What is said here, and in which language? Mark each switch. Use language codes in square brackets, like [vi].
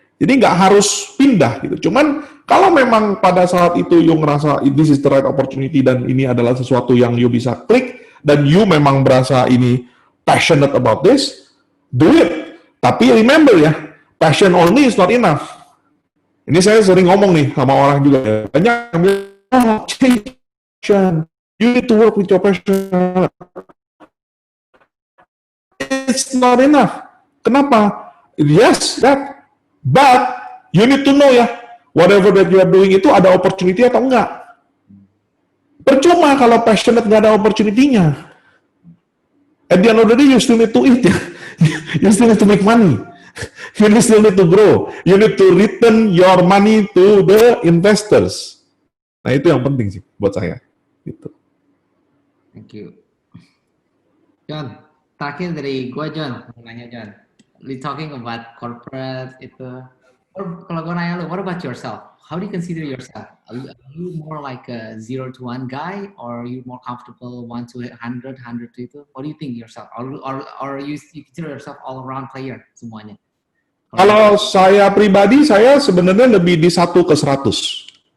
[id] Jadi nggak harus pindah gitu. Cuman, kalau memang pada saat itu you ngerasa [en] this is the right opportunity [id] dan ini adalah sesuatu yang you bisa klik, dan you memang berasa ini [en] passionate about this, do it. [id] Tapi remember ya, [en] passion only is not enough. [id] Ini saya sering ngomong nih sama orang juga. Banyak yang bilang, passion. [en] You need to work with your passion. It's not enough. [id] Kenapa? [en] Yes, that. But you need to know ya, whatever that you are doing [id] itu ada opportunity atau enggak. Percuma kalau passionate nggak ada opportunity-nya. [en] At the end of the day, you still need to eat. You still need to make money. You still need to grow. You need to return your money to the investors. [id] Nah, itu yang penting sih buat saya. Gitu. [en] Thank you. [id] John, terakhir dari gua John, mau nanya John. [en] We talking about corporate itu. [id] Kalau gua nanya lu, [en] what about yourself? How do you consider yourself? Are you more like a 0 to 1 guy, or are you more comfortable 1 to 100, 100 to itu? What do you think yourself? Or you consider yourself all around player [id] semuanya? Kalau saya pribadi, saya sebenarnya lebih di 1 ke 100.